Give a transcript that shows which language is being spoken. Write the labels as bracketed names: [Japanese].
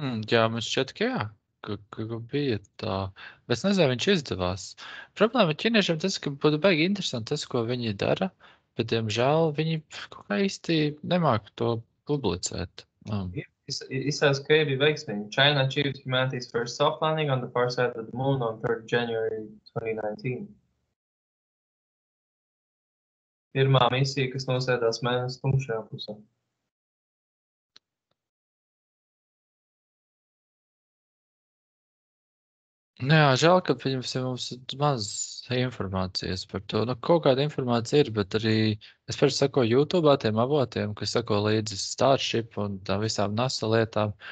[Latvian] Jā, man šķiet, ka jā, ka bija tā. Bet es nezinu, viņš izdevās. Problēma ķīniešiem tas, ka būtu baigi interesanti tas, ko viņi dara, bet, diemžēl, viņi kaut kā īsti nemāk to publicēt. Izsaka, ka bija veiksmīgi. [English] China achieved humanity's first soft landing on the far side of the moon on 3rd January 2019. [Latvian] Pirmā misija, kas nosēdās Mēnesi tumšajā pusē. Jā, žēl, ka mums ir maz informācijas par to. Kaut kāda informācija ir, bet arī es pēc sakoju YouTube tiem avotiem, kas sako līdzi Starship un tām visām NASA lietām.